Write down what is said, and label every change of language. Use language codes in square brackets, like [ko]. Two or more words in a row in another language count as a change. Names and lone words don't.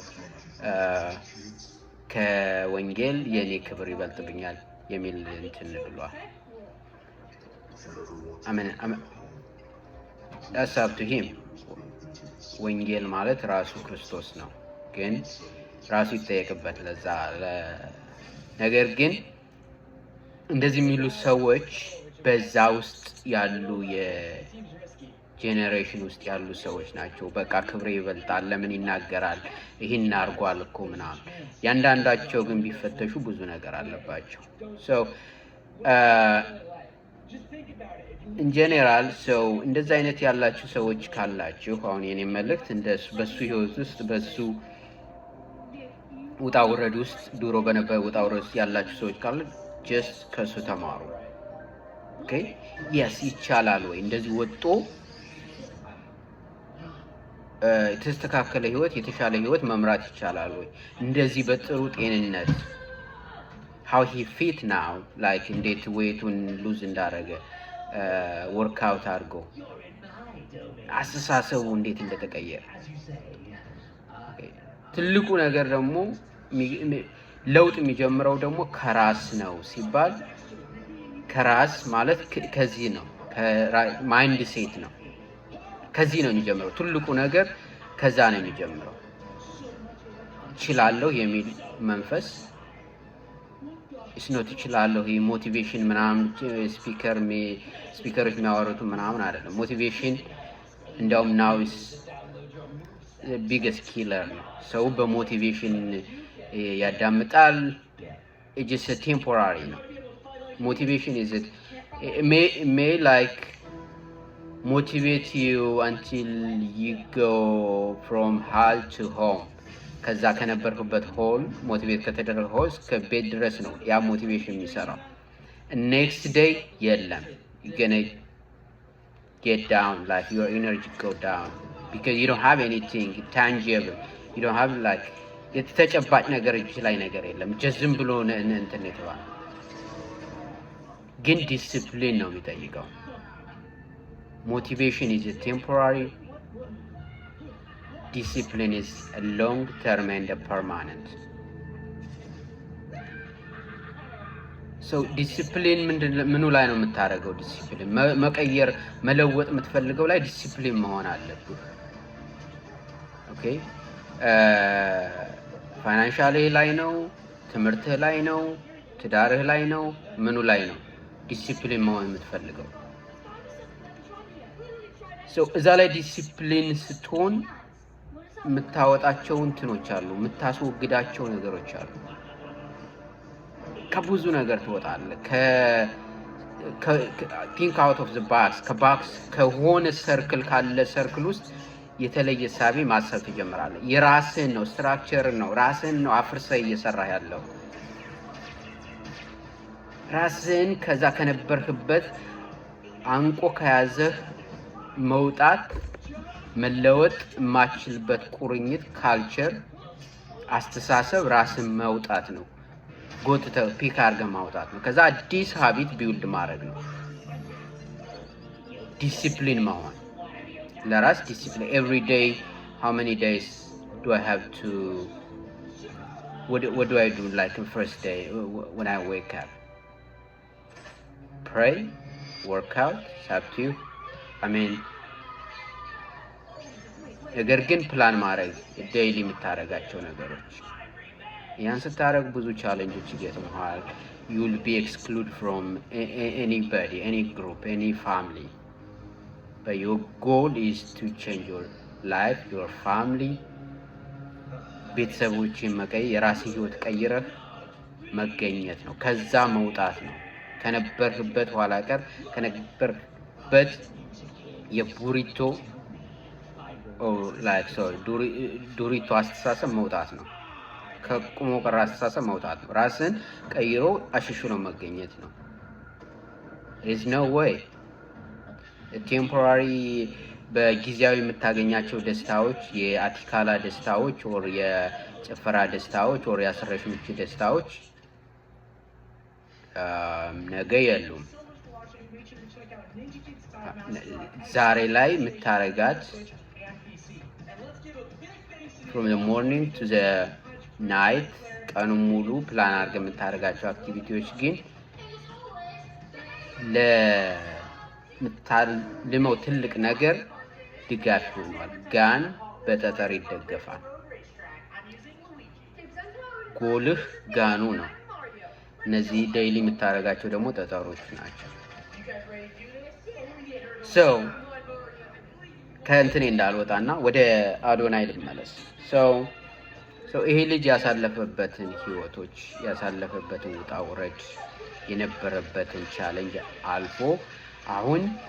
[am] ከወንጌል የኔ ክብር ይበልጥብኛል የሚል እንትን ብሏል። [en] that's up to him። [am] ወንጌል ማለት ራሱ ክርስቶስ ነው፣ ግን ራሱ ይጠየቅበት ለዛ። ነገር ግን እንደዚህ የሚሉ ሰዎች በዛ ውስጥ ያሉ የጄኔሬሽን ውስጥ ያሉ ሰዎች ናቸው። በቃ ክብሬ ይበልጣል ለምን ይናገራል ይሄን አርጓል እኮ ምናምን። ያንዳንዳቸው ግን ቢፈተሹ ብዙ ነገር አለባቸው። [en] so in general [am] እንደዛ አይነት ያላችሁ ሰዎች ካላችሁ አሁን የኔ መልእክት እንደሱ በሱ ህይወት ውስጥ በሱ ውጣ ውረድ ውስጥ ድሮ በነበረ ውጣ ውረድ ውስጥ ያላችሁ ሰዎች ካሉ just ከሱ ተማሩ። [en] okay yes [am] ይቻላል ወይ እንደዚህ ወጥቶ የተስተካከለ ህይወት የተሻለ ህይወት መምራት ይቻላል ወይ? እንደዚህ በጥሩ ጤንነት [en] how he fit now like [am] እንዴት weight-ን lose እንዳረገ ወርክአውት አድርጎ አስተሳሰቡ እንዴት እንደተቀየረ። ትልቁ ነገር ደግሞ ለውጥ የሚጀምረው ደግሞ ከራስ ነው ሲባል ከራስ ማለት ከዚህ ነው ማይንድ ሴት ነው። ከዚህ ነው የሚጀምረው። ትልቁ ነገር ከዛ ነው የሚጀምረው። እችላለሁ የሚል መንፈስ እስኖት ይችላለሁ ሞቲቬሽን ምናምን ስፒከሮች የሚያወሩት ምናምን አይደለም። ሞቲቬሽን እንደውም [en] now is the biggest killer [am] ነው። ሰው [en] በሞቲቬሽን ያዳምጣል። it's just a temporary ነው። motivation is it may like motivate you until you go from hell to home። [am] ከዛ ከነበርኩበት ሆል ሞቲቬት ከተደረገ ሆል እስከ ቤት ድረስ ነው ያ ሞቲቬሽን የሚሰራው። [en] next day የለም you're gonna get down, like your energy go down because you don't have anything tangible. You don't have like [am] የተጨባጭ ነገር እጅ ላይ ነገር የለም። ዝም ብሎ እንትን የተባለ ግን ዲሲፕሊን ነው የሚጠይቀው። [en] motivation is a temporary, discipline is a long term and a permanent. so discipline [am] ምኑ ላይ ነው የምታረገው? ዲሲፕሊን መቀየር መለወጥ የምትፈልገው ላይ ዲሲፕሊን መሆን አለብህ። ኦኬ ፋይናንሻልህ ላይ ነው፣ ትምህርትህ ላይ ነው፣ ትዳርህ ላይ ነው፣ ምኑ ላይ ነው ዲሲፕሊን መሆን የምትፈልገው? እዛ ላይ ዲሲፕሊን ስትሆን የምታወጣቸው እንትኖች አሉ፣ የምታስወግዳቸው ነገሮች አሉ። ከብዙ ነገር ትወጣለህ። [en] think out of the box [am] ከሆነ ሰርክል ካለ ሰርክል ውስጥ የተለየ ሳቢ ማሰብ ትጀምራለህ። የራስህን ነው ስትራክቸር ነው ራስህን ነው አፍርሰህ እየሰራህ ያለው። ራስህን ከዛ ከነበርክበት አንቆ ከያዘህ መውጣት መለወጥ የማችልበት ቁርኝት ካልቸር አስተሳሰብ ራስን መውጣት ነው። ጎትተህ ፒክ አድርገህ ማውጣት ነው። ከዛ አዲስ [en] habit build [am] ማድረግ ነው። ዲሲፕሊን መሆን ለራስ ዲሲፕሊን [en] every day how many days do I have to what do I do like the first day when I wake up? Pray, work out, it's up to you. I mean [am] ነገር ግን ፕላን ማድረግ ዴይሊ የምታደርጋቸው ነገሮች ያን ስታደርግ ብዙ ቻሌንጆች ይገጥሙሃል። [en] you will be excluded from anybody, any group, any family, but your goal is to change your life, your family. [am] ቤተሰቦችን መቀየር የራስህ ህይወት ቀይረህ መገኘት ነው። ከዛ መውጣት ነው። ከነበርህበት ኋላ ቀር ከነበርህበት የቡሪቶ ዱሪቶ አስተሳሰብ መውጣት ነው። ከቁሞ ቀር አስተሳሰብ መውጣት ነው። ራስን ቀይሮ አሽሽሎ መገኘት ነው። [en] there's no way [am] ቴምፖራሪ በጊዜያዊ የምታገኛቸው ደስታዎች የአቲካላ ደስታዎች or የጭፈራ ደስታዎች or የአስረሽምች ደስታዎች ነገ የሉም። ዛሬ ላይ የምታረጋት [en] from the morning to the night [am] ቀኑን ሙሉ ፕላን አድርገህ የምታረጋቸው አክቲቪቲዎች ግን ለምታልመው ትልቅ ነገር ድጋፍ ሆኗል። ጋን በጠጠር ይደገፋል። ጎልህ ጋኑ ነው። እነዚህ ዴይሊ የምታረጋቸው ደግሞ ጠጠሮች ናቸው። so ከእንትን እንዳልወጣና ወደ አዶናይ ልመለስ። so ይሄ ልጅ ያሳለፈበትን ህይወቶች ያሳለፈበትን ውጣ ውረድ የነበረበትን ቻሌንጅ አልፎ አሁን